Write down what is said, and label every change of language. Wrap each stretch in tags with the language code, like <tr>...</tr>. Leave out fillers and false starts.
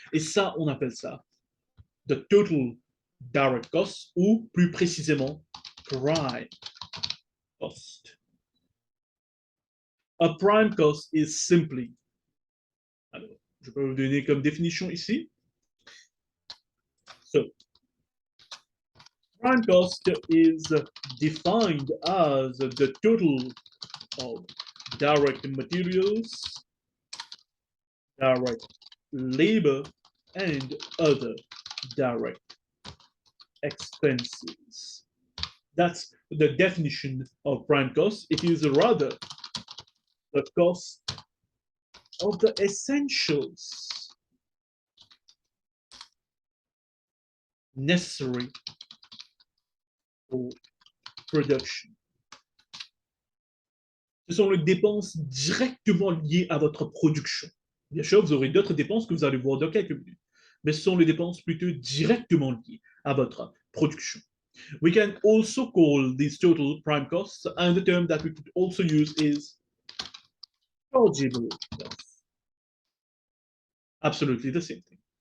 <fr>Et ça, on appelle ça</fr> <en>the total direct cost,</en> <fr>ou plus précisément, prime cost.</fr> <en>A prime cost is simply,</en> <fr>alors, je peux vous donner comme définition ici.</fr> <en>So, prime cost is defined as the total of direct materials, direct labor, and other direct expenses. That's the definition of prime cost. It is rather the cost of the essentials necessary for production.</en> <fr>Ce sont les dépenses directement liées à votre production. Bien sûr, vous aurez d'autres dépenses que vous allez voir dans quelques minutes. mais ce sont les dépenses plutôt directement liées à votre production.</fr> <en>We can also call these total prime costs, and the term that we could also use is chargeable costs. Absolutely the same thing.</en>